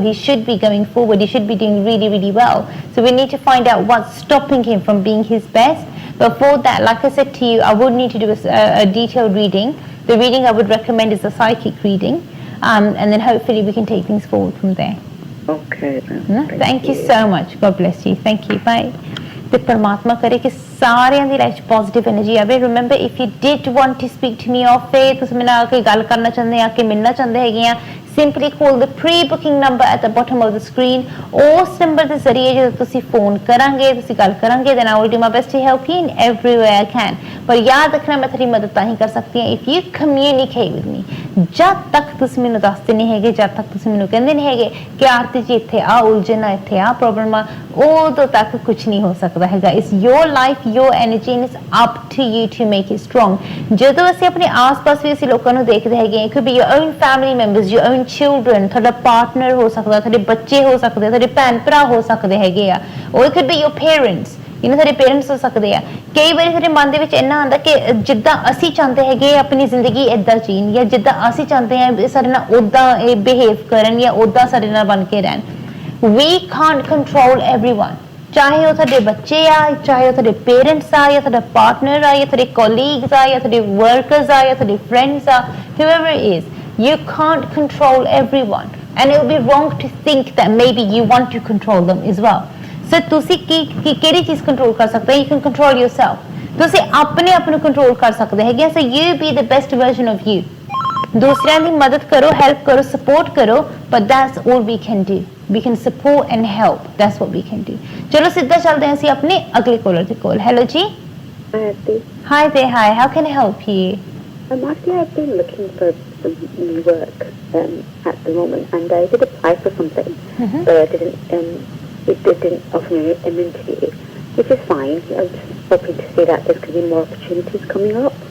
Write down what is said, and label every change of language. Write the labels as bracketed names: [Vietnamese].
[English] He should be going forward. He should be doing really, really well. So we need to find out what's stopping him from being his best. But for that, like I said to you, I would need to do a detailed reading. The reading I would recommend is a psychic reading. And then hopefully we can take things forward from there. Okay then. Thank you so much. God bless you. Thank you. Bye. [Punjabi] ਤੇ ਪਰਮਾਤਮਾ ਕਰੇ ਕਿ ਸਾਰਿਆਂ ਦੀ life 'ਚ positive energy ਆਵੇ. [English] remember if you did want to speak to me of a, [Punjabi] ਤੁਸੀਂ ਮੇਰੇ ਨਾਲ ਕੋਈ ਗੱਲ ਕਰਨਾ ਚਾਹੁੰਦੇ ਆ ਕਿ ਮਿਲਣਾ ਚਾਹੁੰਦੇ ਹੈਗੇ ਆ, [English] simply call the pre-booking number at the bottom of the screen. [Punjabi] ਉਸ ਨੰਬਰ ਦੇ ਜ਼ਰੀਏ ਜਦੋਂ ਤੁਸੀਂ ਫੋਨ ਕਰਾਂਗੇ, ਤੁਸੀਂ ਗੱਲ ਕਰਾਂਗੇ, [English] then I will do my best to help you in every way I can. [Punjabi] ਪਰ ਯਾਦ ਰੱਖਣਾ ਮੈਂ ਤੁਹਾਡੀ ਮਦਦ ਤਾਂ ਹੀ ਕਰ ਸਕਦੀ ਹਾਂ [English] if you communicate with me. [Punjabi] ਜਦ ਤੱਕ ਤੁਸੀਂ ਮੈਨੂੰ ਦੱਸਦੇ ਨਹੀਂ ਹੈਗੇ, ਜਦ ਤੱਕ ਤੁਸੀਂ ਮੈਨੂੰ ਕਹਿੰਦੇ ਨਹੀਂ ਹੈਗੇ ਕਿ ਆਰਤੀ ਜੀ ਇੱਥੇ ਆ ਉਲਝਣ ਆ, ਇੱਥੇ ਆ ਪ੍ਰੋਬਲਮ ਆ, ਉਦੋਂ ਤੱਕ ਕੁਝ ਨਹੀਂ ਹੋ ਸਕਦਾ ਹੈਗਾ. [English] It's your life, your energy, and it's up to you to make it strong. [Punjabi] ਜਦੋਂ ਅਸੀਂ ਆਪਣੇ ਆਸ-ਪਾਸ ਵੀ ਅਸੀਂ ਲੋਕਾਂ ਨੂੰ ਦੇਖਦੇ ਹੈਗੇ, [English] it could be your own family members, your own children, [Punjabi] ਤੁਹਾਡਾ ਪਾਰਟਨਰ ਹੋ ਸਕਦਾ, ਤੁਹਾਡੇ ਬੱਚੇ ਹੋ ਸਕਦੇ, ਤੁਹਾਡੇ ਭੈਣ ਭਰਾ ਹੋ ਸਕਦੇ ਹੈਗੇ ਆ, [English] or it could be your parents, [Punjabi] ਤੁਹਾਡੇ ਪੇਰੈਂਟਸ ਹੋ ਸਕਦੇ ਆ. ਕਈ ਵਾਰੀ ਸਾਡੇ ਮਨ ਦੇ ਵਿੱਚ ਇੰਨਾ ਆਉਂਦਾ ਕਿ ਜਿੱਦਾਂ ਅਸੀਂ ਚਾਹੁੰਦੇ ਹੈਗੇ ਆਪਣੀ ਜ਼ਿੰਦਗੀ ਏਦਾਂ ਜੀਣ, ਜਾਂ ਜਿੱਦਾਂ ਅਸੀਂ ਚਾਹੁੰਦੇ ਹਾਂ ਸਾਡੇ ਨਾਲ ਉਦਾਂ ਇਹ ਬਿਹੇਵ ਕਰਨ, ਜਾਂ ਉਦਾਂ ਸਾਡੇ ਨਾਲ ਬਣ ਕੇ ਰਹਿਣ. [English] We can't control everyone. [Punjabi] ਚਾਹੇ ਉਹ ਤੁਹਾਡੇ ਬੱਚੇ ਆ, ਚਾਹੇ ਉਹ ਤੁਹਾਡੇ ਪੇਰੈਂਟਸ ਆ, ਜਾਂ ਤੁਹਾਡਾ ਪਾਰਟਨਰ ਆ, ਜਾਂ ਤੁਹਾਡੇ ਕੋਲੀਗਸ ਆ, ਜਾਂ ਤੁਹਾਡੇ ਵਰਕਰਸ ਆ, ਜਾਂ ਤੁਹਾਡੇ ਫਰੈਂਡਸ ਆ, [English] whoever it is. You can't control everyone, and it would be wrong to think that maybe you want to control them as well. [Punjabi] So ਤੁਸੀਂ ਕਿਹੜੀ ਚੀਜ਼ ਕੰਟਰੋਲ ਕਰ ਸਕਦੇ? [English] You can control yourself. [Punjabi] ਤੁਸੀਂ ਆਪਣੇ ਆਪ ਨੂੰ ਕੰਟਰੋਲ ਕਰ ਸਕਦੇ ਹੈਗੇ. [English] So you be the best version of you. [Punjabi] ਦੂਸਰਿਆਂ ਦੀ ਮਦਦ ਕਰੋ, ਹੈਲਪ ਕਰੋ, ਸਪੋਰਟ ਕਰੋ, [English] but that's all we can do. We can support and help. That's what we can do. [Punjabi] ਚਲੋ ਸਿੱਧਾ ਚੱਲਦੇ ਹਾਂ ਅਸੀਂ ਆਪਣੇ ਅਗਲੇ ਕਾਲਰ ਦੇ ਕੋਲ. [English] Hello ਜੀ. Hi there. Hi. How can I help you? Actually, I've been looking for some new work at the moment, and I did apply for something, but it didn't offer me an interview, which is fine. I'm just hoping to see that there's going to be more opportunities coming up.